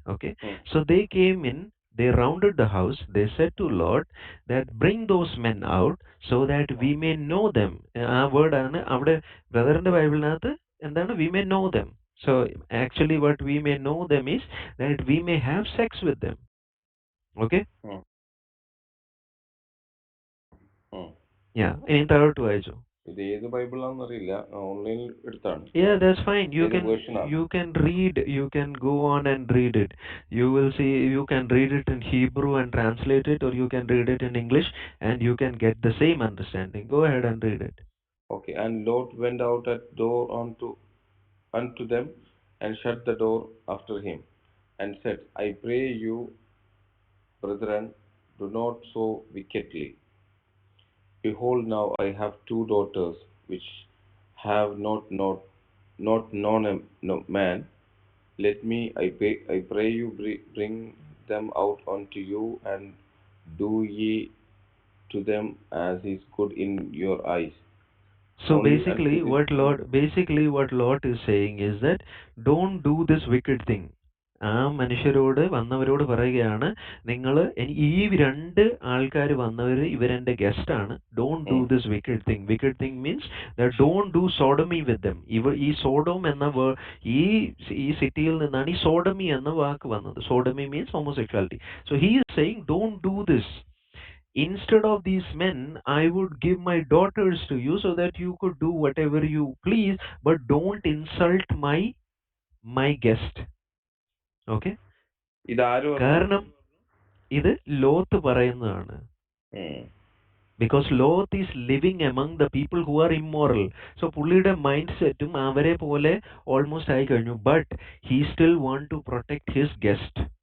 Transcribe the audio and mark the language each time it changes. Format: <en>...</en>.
<en>Okay, so they came in, they rounded the house, they said to Lord that bring those men out so that we may know them.</en> <ml>ആ വേർഡാണ് അവിടെ ബ്രദറിന്റെ ബൈബിളിനകത്ത് എന്താണ്?</ml> <en>we may know them. So actually what we may know them is that we may have sex with them. Okay.</en> <ml>ഇനി താഴോട്ട് വായിച്ചു. ഇത് ഏത് ബൈബിളാണെന്ന് അറിയില്ല, ഓൺലൈനിൽ എടുത്താണ്.</ml> <en>Yeah, that's fine.</en> <ml>ഏത് വേർഷനാണ്?</ml> <en>You can go on and read it. You will see, you can read it in Hebrew and translate it, or you can read it in English and you can get the same understanding. Go ahead and read it. Okay, and Lot went out at door unto them, and shut the door after him, and said, I pray you, brethren, do not so wickedly. Behold, now I have two daughters, which have not known a man. Let me, I pray you, bring them out unto you, and do ye to them as is good in your eyes. So Only unto basically, this what Lot is saying is that don't do this wicked thing.</en> <ml>ആ മനുഷ്യരോട് വന്നവരോട് പറയുകയാണ്, നിങ്ങൾ ഈ രണ്ട് ആൾക്കാർ വന്നവർ ഇവരെന്റെ guest ആണ്.</ml> <en>Don't do this wicked thing. Wicked thing means don't do sodomy with them.</en> <ml>ഈ സോഡോം എന്ന ഈ ഈ സിറ്റിയിൽ നിന്നാണ് ഈ സോഡമി എന്ന വാക്ക് വന്നത്.</ml> <en>Sodomy means homosexuality. So he is saying don't do this. Instead of these men, I would give my daughters to you so that you could do whatever you please, but don't insult my guest. Okay?</en> <ml>ഇതാര് പറഞ്ഞു? കാരണം ഇത് Lot പറയുന്നതാണ്.</ml> <en>Because Lot is living among the people who are immoral.</en> <ml>So പുള്ളിയുടെ mind സെറ്റും അവരെ പോലെ almost ആയി കഴിഞ്ഞു.</ml> <en>But he still want to protect his guest.</en>